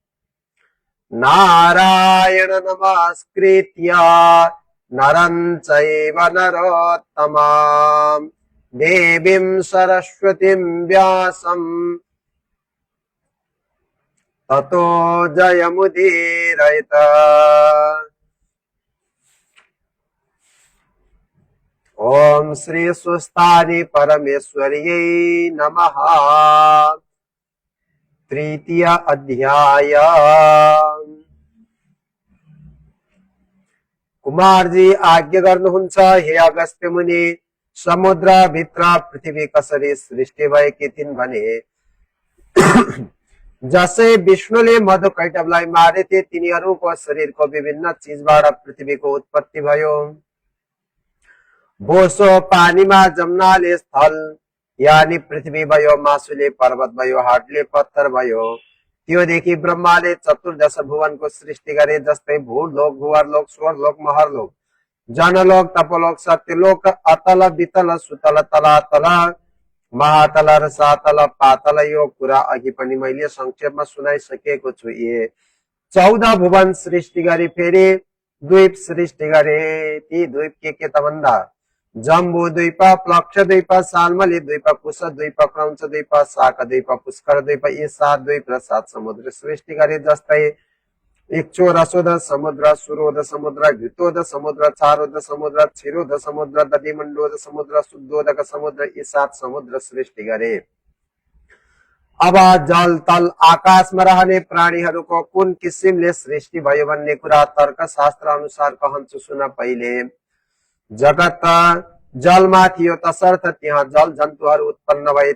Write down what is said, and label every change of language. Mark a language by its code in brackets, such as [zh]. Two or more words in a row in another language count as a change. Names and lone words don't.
[sa] नारायण नमस्कृत्य नरं चैव नरोत्तमाम् देवीं सरस्वतीं व्यासं ततो जयमुदीरयेत्। ओम श्री स्वस्थानि परमेश्वर्यै नमः। [ne] तृतीय अध्याय। कुमारजी आज्ञा गर्नुहुन्छ, हे अगस्त्य मुनि, समुद्र भित्र पृथ्वी कसरी सृष्टि भएकी थिइन् भने जसै विष्णुले मधुकैटभलाई मारेथे तिनीहरूको शरीरको विभिन्न चीजबाट पृथ्वीको उत्पत्ति भयो। बोसो पानीमा जम्नाले स्थल यानी पृथ्वी भयो, मासुले पर्वत भयो, हाटले पत्थर भयो। त्योदेखि ब्रह्माले चतुर्दश भुवनको सृष्टि गरे, जस्तै भूलोक, भुवरलोक, स्वरलोक, महरलोक, जनलोक, तपलोक, सत्यलोक, अतल, वितल, सुतल, तलातल, महातल र सातल, पातल। यो कुरा अघि पनि मैले संक्षेपमा सुनाइसकेको छु। ये 14 भुवन सृष्टि गरे, फेरि द्वीप सृष्टि गरे। ती द्वीप के त भन्दा जम्बू द्वीप, प्लक्ष द्वीप, सालमली द्वीप, कुश द्वीप, क्रौंच द्वीप, शाक द्वीप, पुष्कर द्वीप, यी 7 द्वीप र 7 समुद्र सृष्टि गरे। जस्तै इक्षोरसोद समुद्र, सुरोद समुद्र, घृतोद समुद्र, चारोद समुद्र, क्षीरोद समुद्र, दधिमण्डोद समुद्र, शुद्धोदक समुद्र, यी 7 समुद्र सृष्टि गरे। अब जल तल आकाशमा रहने प्राणीहरूको कुन किसिमले सृष्टि भयो भन्ने कुरा तर्कशास्त्र अनुसार कहन्छु, सुन पहिले। जगत जलमा थियो, तसर्थ त्यहाँ जल जन्तुहरू उत्पन्न भए।